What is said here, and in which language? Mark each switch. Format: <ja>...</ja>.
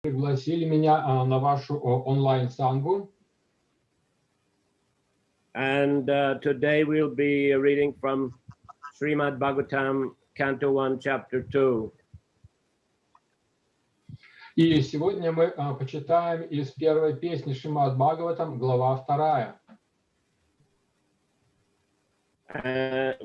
<ru>Пригласили меня на вашу онлайн-сангу.</ru> <en>And today we'll be reading from Srimad Bhagavatam, Canto 1, Chapter 2.</en> <ru>И сегодня мы почитаем из первой песни Шримад Бхагаватам, глава 2.</ru>